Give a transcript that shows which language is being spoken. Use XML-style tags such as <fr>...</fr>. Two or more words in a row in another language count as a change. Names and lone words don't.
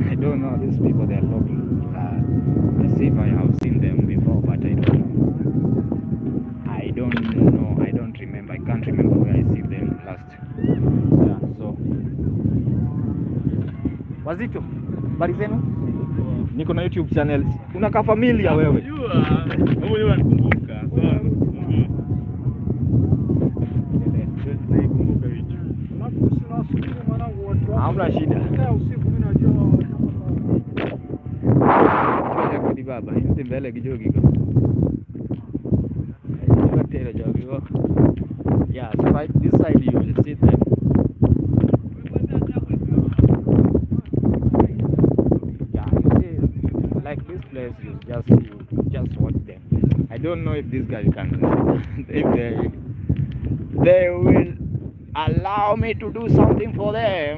<en>I don't know these people. They're local. As if I have seen them before, but I don't know. I don't remember. I can't remember where I see them last. Yeah. So</en> <sw>Wazito, habari zenu? Niko na YouTube channel. Unakaa familia wewe? Wewe unanikumbuka. Hamna shida. Kodi baba, hindi mbele kijogi ko. Tera jogi ko.</sw> <en>Yeah, so right this side you will see them. Yeah, you see, like this place, you just watch them. I don't know if this guy can, if they will allow me to do something for them.</en>